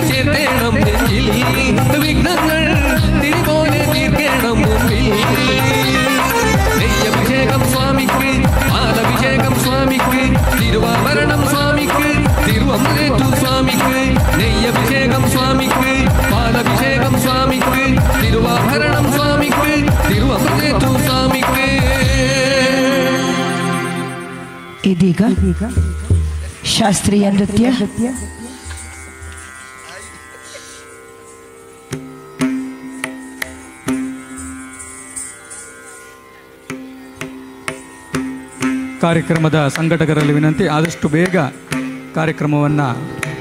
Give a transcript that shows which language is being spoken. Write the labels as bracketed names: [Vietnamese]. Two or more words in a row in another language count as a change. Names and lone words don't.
[Malayalam] ചേർത്തേണം നെഞ്ചിൽ വിഘ്നങ്ങൾ തിരിപോലെ തീർക്കണം മുമ്പിൽ നെയ്യഭിഷേകം സ്വാമിക്ക് പാലഭിഷേകം സ്വാമിക്ക് തിരുവാഭരണം സ്വാമിക്ക് തിരുവമ്പേറ്റു സ്വാമിക്ക് നെയ്യഭിഷേകം സ്വാമിക്ക് പാലഭിഷേകം സ്വാമിക്ക് തിരുവാഭരണം സ്വാമിക്ക് തിരുവമ്പേറ്റു സ്വാമിക്ക് [Kannada] ಇದೀಗ ಶಾಸ್ತ್ರೀಯ ನೃತ್ಯ ಕಾರ್ಯಕ್ರಮದ ಸಂಘಟಕರಲ್ಲಿ ವಿನಂತಿ, ಆದಷ್ಟು ಬೇಗ ಕಾರ್ಯಕ್ರಮವನ್ನು